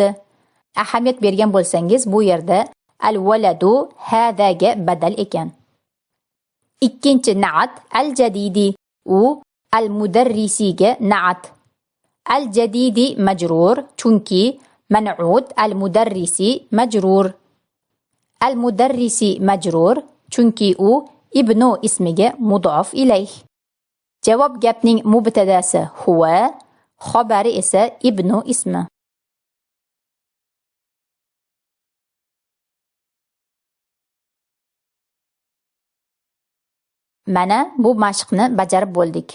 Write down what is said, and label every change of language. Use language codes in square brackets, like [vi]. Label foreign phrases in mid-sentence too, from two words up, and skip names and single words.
[uz] Ahamiyat bergan bo'lsangiz, bu yerda [ar] الولد هذا [uz] badal ekan. Ikkinchi na'at al-jadidi. U al-mudarrisiga na'at. Al-jadidi majrur, chunki man'ut al-mudarrisi majrur. Al-mudarrisi majrur, chunki u [ar] ابن اسم [uz] mudof ilayh. Javob gapning mubtadasi huwa, xabari esa [ar] ابن اسم. [uz] Mana bu mashqni bajarib bo'ldik.